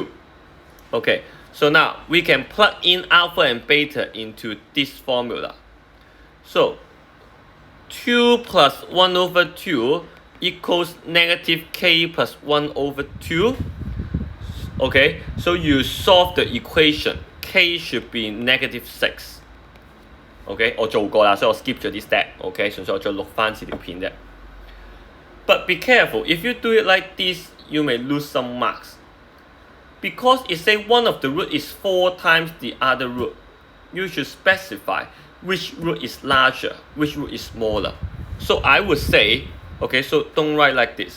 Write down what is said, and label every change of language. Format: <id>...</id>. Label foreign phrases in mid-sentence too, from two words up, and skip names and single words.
<en>Okay, so now we can plug in alpha and beta into this formula. So 2 plus 1 over 2 equals negative k plus 1 over 2. Okay, so you solve the equation. K should be negative 6.</en> <yue>Okay, 我做過啦，所以我 skip 咗啲 step。Okay， 純粹我再錄翻次條片啫。</yue> <en>But be careful, if you do it like this, you may lose some marks. Because it say one of the root is 4 times the other root. You should specify which root is larger, which root is smaller. So I would say, okay, so don't write like this.</en>